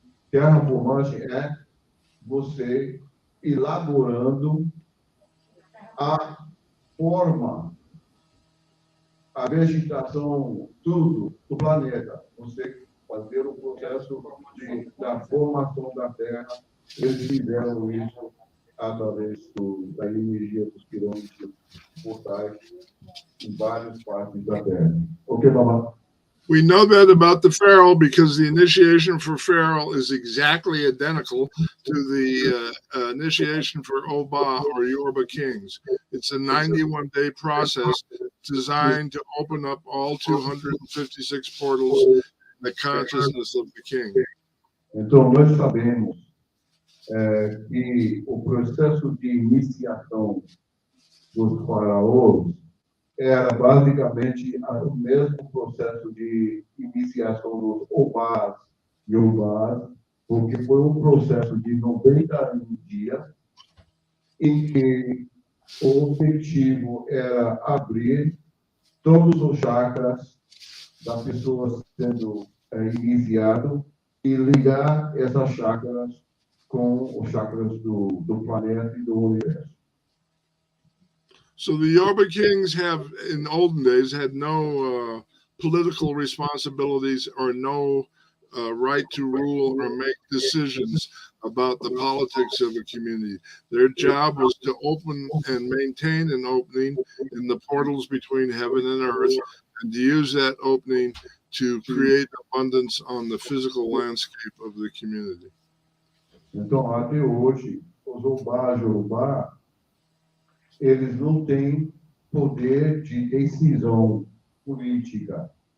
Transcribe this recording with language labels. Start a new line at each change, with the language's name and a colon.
Portuguese: Terraformagem é você elaborando a forma, a vegetação, tudo do planeta. Você fazer o processo da formação da Terra, eles fizeram isso através da energia dos pirâmides mortais em várias partes da Terra.
English: Ok, Baba? We know that about the pharaoh because the initiation for pharaoh is exactly identical to the initiation for Oba or Yoruba kings. It's a 91-day process designed to open up all 256 portals in the consciousness of the king.
Portuguese: Então, nós sabemos que o processo de iniciação dos faraós era basicamente o mesmo processo de iniciação dos Obás e Yorubás, porque foi um processo de 90 dias em que o objetivo era abrir todos os chakras das pessoas sendo iniciado e ligar essas chakras com os chakras do planeta e do universo.
English: So the Yoruba kings have, in olden days, had no political responsibilities or no right to rule or make decisions about the politics of a community. Their job was to open and maintain an opening in the portals between heaven and earth, and to use that opening to create abundance on the physical landscape of the community.
Portuguese: Então, até hoje, os Obás Yorùbá, eles não têm poder de decisão política.